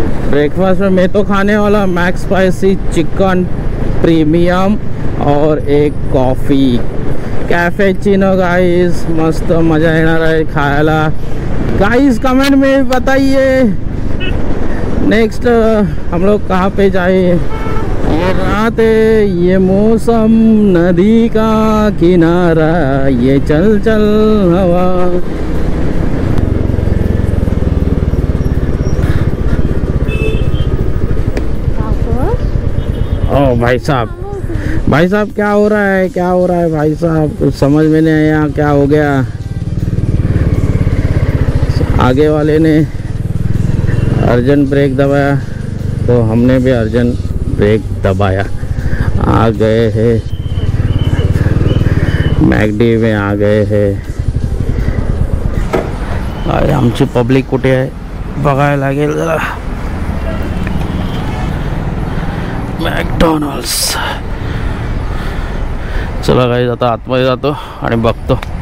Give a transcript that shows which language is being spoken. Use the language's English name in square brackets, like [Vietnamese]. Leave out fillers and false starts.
[Hindi] Breakfast में मैं तो खाने वाला मैक्स स्पाइसी चिकन प्रीमियम और एक कॉफ़ी कैफेचिनो. [Marathi] गाइस, मस्त मज़ा येणार आहे खायला. [Hindi] गाइस, कमेंट में बताइए नेक्स्ट हम लोग कहाँ पे जाए. और रात है, ये मौसम, नदी का किनारा, ये चल चल हवा. ओ भाई साहब क्या हो रहा है, क्या हो रहा है भाई साहब, कुछ समझ में नहीं आया क्या हो गया. आगे वाले ने अर्जेंट ब्रेक दबाया तो हमने भी अर्जेंट ब्रेक दबाया. आ गए हैं मैकडी में, आ गए हैं. [Marathi] अरे आमची पब्लिक कुठे आहे बघायला लागेल जरा. मॅकडॉनल्ड्स. चला गाईज, आता आतमध्ये जातो आणि बघतो.